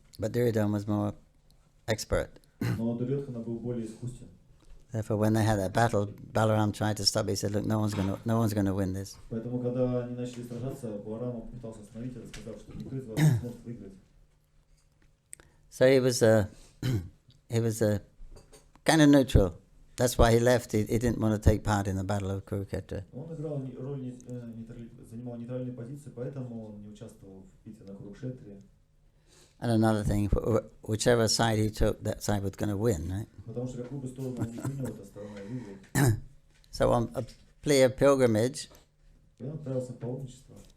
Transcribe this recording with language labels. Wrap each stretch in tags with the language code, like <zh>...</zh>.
<en>but Duryodhana was more expert.</en> <ru>но Дурьодхана был более искусен.</ru> <en>Therefore, when they had that battle, Balaram tried to stop. He said, "Look, no one's going to win this."</en> <ru>Поэтому, когда они начали сражаться, Баларама пытался остановить это, сказав, что никто из вас не сможет выиграть.</ru> <en>So he was a kind of neutral. That's why he left. He didn't want to take part in the battle of Kurukshetra.</en> <ru>Он играл роль занимал нейтральную позицию, поэтому он не участвовал в битве на Курукшетре.</ru> <en>And another thing, whichever side he took, that side was going to win, right?</en> <ru>Потому что какую бы сторону он не принял, эта сторона выиграет.</ru> <en>So on a plea of pilgrimage,</en> <ru>И он отправился в паломничество.</ru>